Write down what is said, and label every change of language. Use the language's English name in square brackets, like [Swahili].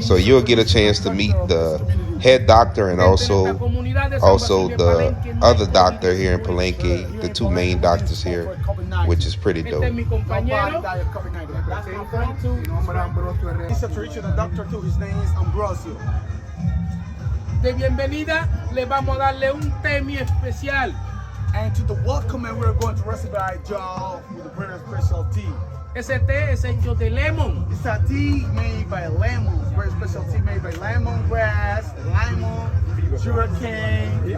[English] So you'll get a chance to meet the head doctor and also the other doctor here in Palenque, the two main doctors here, which is pretty dope. He's a traditional doctor too. His name is Ambrosio. [Spanish] De bienvenida, le vamos a darle un té muy especial. [English] And to the welcome, and we're going to receive our job with a very special tea. [Spanish] Ese té es hecho de lemon. [English] It's a tea made by lemon. Very special tea made by lemongrass, lemon, sugarcane.